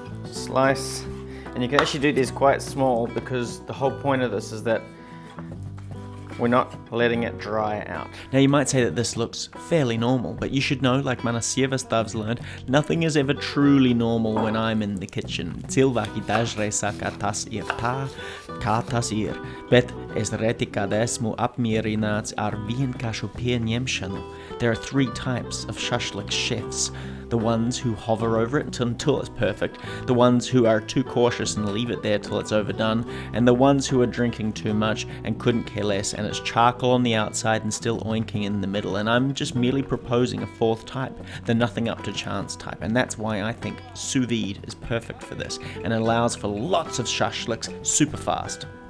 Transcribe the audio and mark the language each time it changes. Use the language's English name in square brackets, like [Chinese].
[English] Slice, and you can actually do these quite small because the whole point of this is that we're not letting it dry out. Now you might say that this looks fairly normal, but you should know, like [Latvian] mana sievas [English] learned, nothing is ever truly normal when I'm in the kitchen. [Latvian] Cilvēki dažreiz saka, tas ir tā, kā tas ir, bet es reti kad esmu apmierināts ar vienkāršu pieņemšanu. [English] There are 3 types of šašlik chefs. The ones who hover over it until it's perfect, the ones who are too cautious and leave it there till it's overdone, and the ones who are drinking too much and couldn't care less, and it's charcoal on the outside and still oinking in the middle. And I'm just merely proposing a 4th type, the nothing up to chance type, and that's why I think sous vide is perfect for this, and it allows for lots of šašliks super fast.